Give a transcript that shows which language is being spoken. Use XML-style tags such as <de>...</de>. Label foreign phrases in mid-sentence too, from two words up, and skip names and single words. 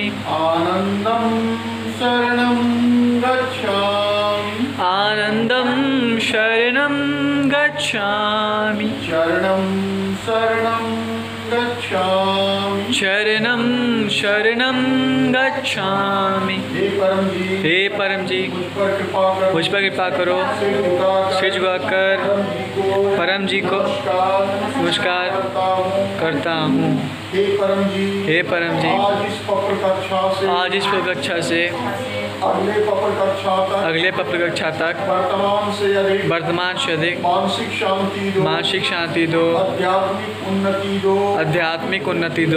<sa>आनन्दं शरणं गच्छामि आनन्दं शरणं गच्छामि शरणं शरणं गच्छामि शरणं शरणं गच्छामि।</sa> <hi>हे परम जी मुझ पर कृपा करो। सिर झुकाकर परम जी को नमस्कार करता हूँ। हे परम जी आज इस पत्र कक्षा से अगले पत्र कक्षा तक वर्तमान से अधिक मानसिक शांति दो आध्यात्मिक उन्नति दो</hi>